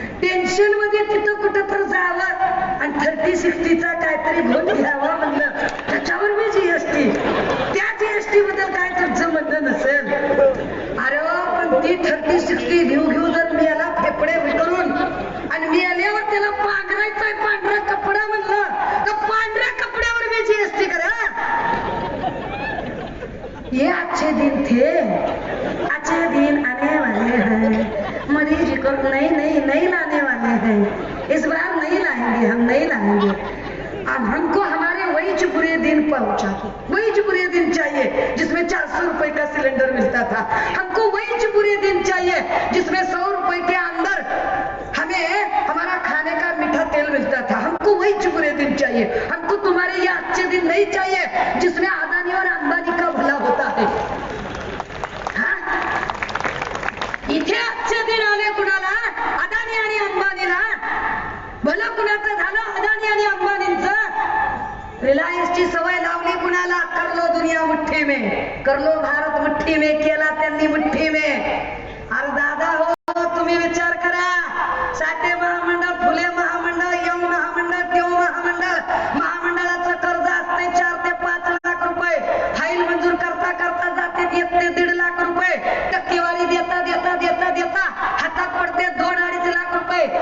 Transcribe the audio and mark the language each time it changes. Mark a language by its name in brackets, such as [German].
[Marathi] Tension मध्ये तिथं कुठं तर जावं आणि 30-60चा काहीतरी घोट घ्यावा म्हणलं त्याच्यावर बी जीएसटी. त्या जीएसटी बद्दल काय तुमचं म्हणणं नसेल. अरे पण ती 30-60 घेऊ जर मी याला फेफडे विकरून आणि मी आल्यावर त्याला पांघरायचंय पांढरा कपडा म्हणलं तर पांढऱ्या कपड्यावर भी जीएसटी करा. [Hindi] ये अच्छे दिन थे, अच्छे दिन आने वाले हैं. मोदी जी को नहीं लाने वाले हैं. इस बार नहीं लाएंगे, हम नहीं लाएंगे. अब हमको हमारे वही बुरे दिन पहुंचा दो. वही बुरे दिन चाहिए जिसमें 400 रुपए का सिलेंडर मिलता था. हमको वही बुरे दिन चाहिए जिसमें 100 रुपए के अंदर हमें हमारा खाने का मीठा तेल मिलता था. हमको वही बुरे दिन चाहिए. हमको तुम्हारे ये अच्छे दिन नहीं चाहिए जिसमें अदानी और अंबानी का भला होता है. [Marathi] इथे अच्छे दिन आले कुणाला? अदानी आणि अंबानीला. भलं कुणाचं झालं? अदानी आणि अंबानींचं. रिलायन्सची सवय लावली कुणाला? [Hindi] कर लो दुनिया मुठ्ठी में, कर लो भारत मुठ्ठी में [Marathi] केला त्यांनी [Hindi] मुठ्ठी में. [Marathi] अरे दादा हो, तुम्ही विचार करा. साठे महामंडळ, फुले महामंडळ, यम महामंडळ, तेव महामंडळाचं कर्ज असते 4 ते 5 लाख रुपये. फाईल मंजूर करता करता जाते 1 ते 1.5 लाख रुपये. टक्केवारी देता देता देता देता हातात पडते 2-2.5 लाख रुपये.